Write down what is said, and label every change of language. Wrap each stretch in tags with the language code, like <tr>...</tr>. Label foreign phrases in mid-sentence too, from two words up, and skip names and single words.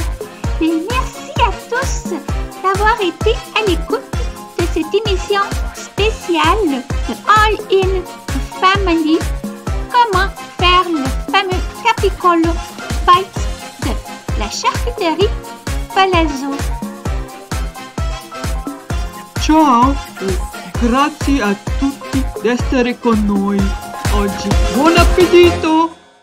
<fr>Et merci à tous d'avoir été à l'écoute de cette émission spéciale de All In Family. Comment faire le fameux capicolo bite de la charcuterie Palazzo.</fr> <it>Ciao e grazie a tutti di essere con noi oggi. Buon appetito!</it>